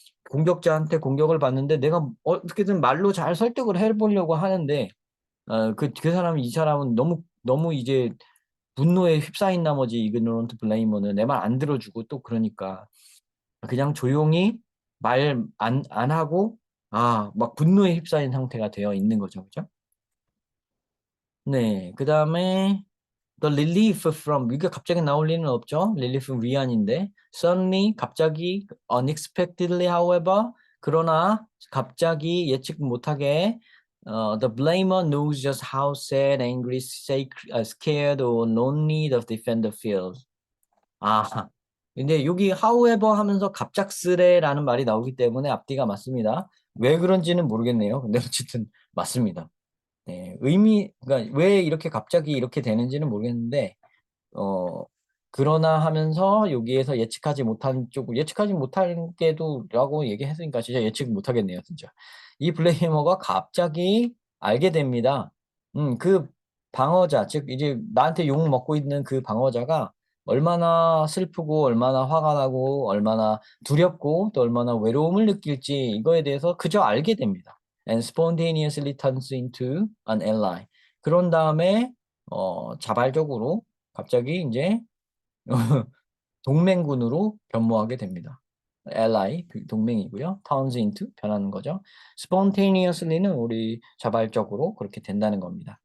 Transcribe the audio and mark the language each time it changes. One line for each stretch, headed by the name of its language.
Korean: 공격자한테 공격을 받는데 내가 어떻게든 말로 잘 설득을 해보려고 하는데 이 사람은 너무 이제 분노에 휩싸인 나머지 이그노런트 블레이머는 내 말 안 들어주고 또 그러니까 그냥 조용히 말 안 하고 막 분노에 휩싸인 상태가 되어 있는 거죠. 그죠? 네. 그 다음에
English: the relief from
Korean: 이게 갑자기 나올 리는 없죠.
English: relief
Korean: 위안인데
English: suddenly 갑자기 unexpectedly however
Korean: 그러나 갑자기 예측 못하게
English: the blamer knows just how sad, angry, scared or lonely the defender feels.
Korean: 아, 근데 여기 however 하면서 갑작스레라는 말이 나오기 때문에 앞뒤가 맞습니다. 왜 그런지는 모르겠네요. 근데 어쨌든 맞습니다. 네, 그러니까 왜 이렇게 갑자기 이렇게 되는지는 모르겠는데, 어, 그러나 하면서 여기에서 예측하지 못한 게도라고 얘기했으니까 진짜 예측 못하겠네요, 진짜. 이 블레이머가 갑자기 알게 됩니다. 그 방어자, 즉, 이제 나한테 욕 먹고 있는 그 방어자가 얼마나 슬프고, 얼마나 화가 나고, 얼마나 두렵고, 또 얼마나 외로움을 느낄지 이거에 대해서 그저 알게 됩니다.
English: And spontaneously turns into an ally.
Korean: 그런 다음에, 자발적으로 갑자기 이제 동맹군으로 변모하게 됩니다. ally, 동맹이고요.
English: turns into,
Korean: 변하는 거죠. spontaneously는 우리 자발적으로 그렇게 된다는 겁니다.